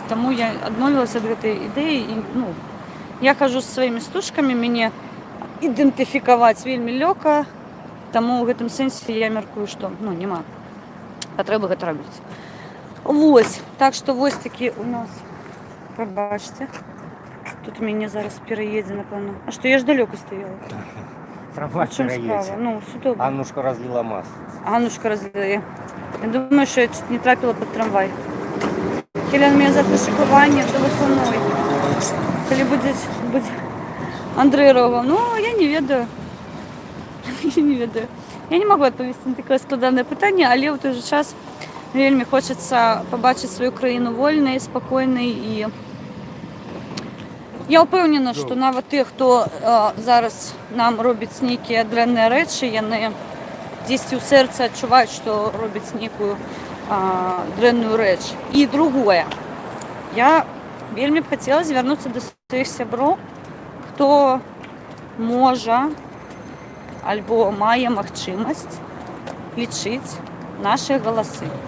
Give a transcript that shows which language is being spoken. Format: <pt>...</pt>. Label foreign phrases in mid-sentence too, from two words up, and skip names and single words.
<be>Таму я адмовілася ад гэтай ідэі і ну, я хожу з сваімі стужкамі, мяне ідэнтыфікаваць вельмі лёгка, таму ў гэтым сэнсе я мяркую, што ну, няма патрэбы гэта рабіць. Вось, так што вось такі у нас, прабачце, тут мяне зараз пераедзе, напэўна. А што, я ж далёка стаяла. Трамвай В чым справа? переедет.</be> <uk>Ну, все добре.</uk> <ru>Аннушка разлила масло. Аннушка разлила.</ru> <uk>Я думаю, що я чуть не трапила під трамвай. Хелен, у мене завтра шикування, телефонуй. Коли буде Андрей Рогов.</uk> <be>Ну, я не ведаю. Я не ведаю.</be> <uk>Я не можу відповісти на таке складане питання, але в той же час вельми хочеться побачити свою країну вольною, спокійною і я впевнена, що навіть ті, хто зараз нам робить</uk> <be>нейкі дрэнныя рэчы, яны дзесьці ў сэрцы адчуваюць, што робяць нейкую дрэнную рэч. І другое. Я вельмі б хацела звярнуцца да сваіх сяброў, хто можа альбо мае магчымасць лічыць нашы галасы.</be>